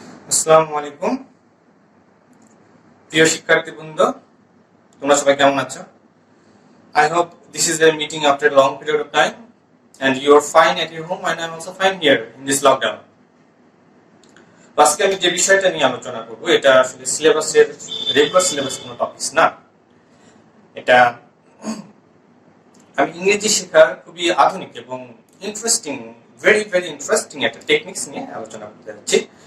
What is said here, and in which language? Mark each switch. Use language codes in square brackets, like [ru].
[bn] আসসালামু আলাইকুম প্রিয় শিক্ষার্থীবৃন্দ, তোমরা সবাই কেমন আছো? [en] I hope this is a meeting after a long period of time and you are fine at your home and I am also fine here in this lockdown. [bn] আজকে আমি যে বিষয়টা নিয়ে আলোচনা করব এটা আসলে সিলেবাসের রেগুলার সিলেবাস কোনো টপিকস না। এটা আমি ইংরেজি শেখার খুবই আধুনিক এবং ইন্টারেস্টিং [en] very interesting [bn] একটা টেকনিক্স নিয়ে আলোচনা করতে যাচ্ছি।